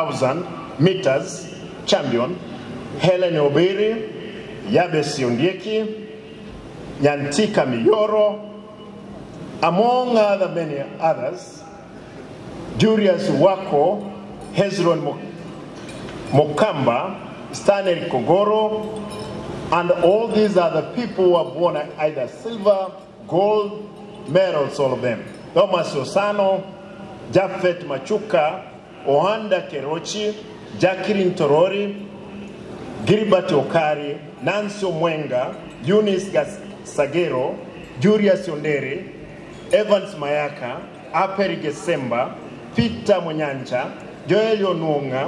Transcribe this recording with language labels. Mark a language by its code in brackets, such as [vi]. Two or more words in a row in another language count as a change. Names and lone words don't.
[en] 5,000 meters champion, Helen Obiri, Yabesi Ondieki, Nyantika Miyoro, among many others, Julius Wako, Hezron Mokamba, Stanley Kogoro, and all these are the people who have won either silver, gold medals, all of them. Thomas Osano, Jafet Machuka, Ohanda Kerochi, Jacqueline Torori, Gilbert Okari, Nancy Mwenga, Eunice Sagero, Julius Yondere, Evans Mayaka, Aperi Gesemba, Peter Munyancha, Joel Onunga,